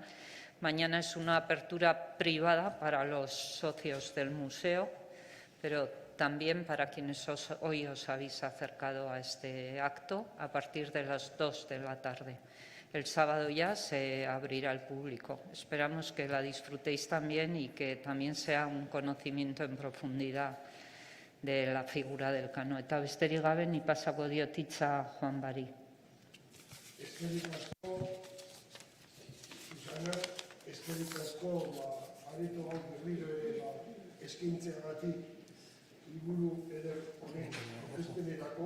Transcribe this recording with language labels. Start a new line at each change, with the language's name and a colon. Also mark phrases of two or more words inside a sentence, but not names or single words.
Spanish: Mañana es una apertura privada para los socios del museo, pero también para quienes hoy os habéis acercado a este acto a partir de las 2 de la tarde. El sábado ya se abrirá al público. Esperamos que la disfrutéis también y que también sea un conocimiento en profundidad de la figura del Elcano.
Basque: Eta besterik gabe, ni pasako diot hitza Juanbari. Eskerrik asko, Susana, eskerrik asko, areto hau berriro ere eskaintzeagatik liburu eder honen aurkezpenerako.